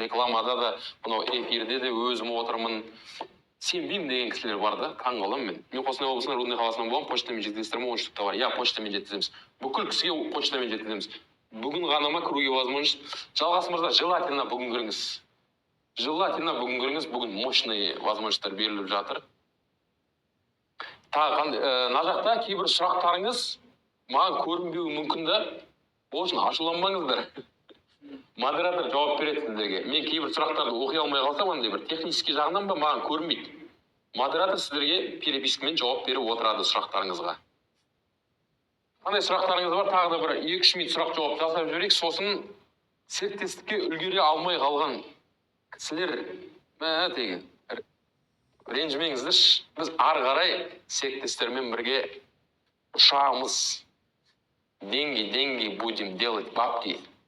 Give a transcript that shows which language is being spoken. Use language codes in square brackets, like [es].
[kk] Рекламада да, мынау эфирде де өзім отырмын. Сенбеймін деген кісілер бар да, таң қаламын мен. Мен Қостанай облысынан Рудный қаласынан боламын, почтамен жеткізесіздер ме, [ru] 13 штук товар. [kk] Я почтамен жеткіземіз. Бүкіл кісіге почтамен жеткіземіз. Бүгін ғана ма кіруге возможность? Жалғас мырза, желательно бүгін кіріңіз. Желательно бүгін кіріңіз, бүгін [ru] мощный [kk] возможностьтар беріліп жатыр. Тағы мына жақта кейбір сұрақтарыңыз маған көрінбеуі мүмкін да, ол үшін ашуланбаңыздар. Модератор жауап береді сіздерге. Мен кейбір сұрақтарды оқи алмай қалсам, андай бір [ru] технический [kk] жағынан ба маған көрінбейді. Модератор сіздерге перепискамен жауап беріп отырады сұрақтарыңызға. Қандай сұрақтарыңыз бар? Тағы да бір 2-3 минут сұрақ жауап жасап жіберейік. Сосын серіктестікке үлгере алмай қалған кісілер тегі ренжімеңіздерші. Біз ары қарай серіктестермен бірге ұшамыз. [ru] Деньги будем делать бабки.